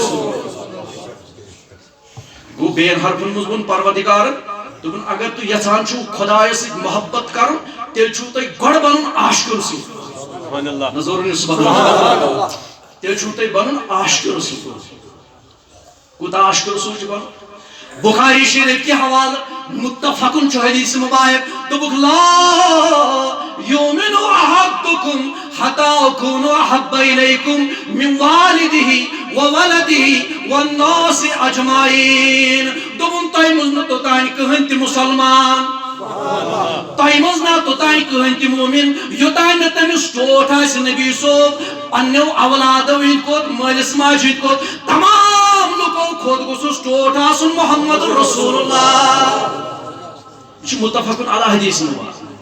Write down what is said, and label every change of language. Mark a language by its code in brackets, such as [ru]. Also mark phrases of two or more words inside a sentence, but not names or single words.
[ks] گو بین حرفن مز وون پروردگار دوٚپُن اگر تُہۍ یژھان چھُو خدایس سۭتۍ محبت کرُن تیٚلہِ چھُو تۄہہِ گۄڈٕ بنُن عاشق رسول نظر [ar] سبحان اللہ [ks] تیٚلہِ چھُو تۄہہِ بنُن عاشق رسول کوٗتاہ عاشق رسول چھُ بنُن بخاری شریف [ur] کے حوالہ [ks] متفقن چھُ حدیث مبارک دوٚپُکھ [ar] لا یؤمن احدکم حتی اکون احب الیکم من والدہ وولدہ والناس اجمعین [ks] دوٚپُن تۄہہِ منٛز نہٕ توٚتانۍ کٕہٕنۍ تہِ مسلمان تۄہہِ منٛز نہ توٚتانۍ کٕہٕنۍ تہِ مومن یوٚتانۍ نہٕ تٔمِس ٹوٹھ آسہِ نبی صٲب پننیو اولادو ہٕنٛدۍ کھۄتہٕ مٲلِس ماجہِ ہٕنٛدۍ کھۄتہٕ تمام لُکو کھۄتہٕ گوٚژھُس ٹوٹھ آسُن محمد رسول اللہ یہ چھُ متفقن علی حدیث مبارک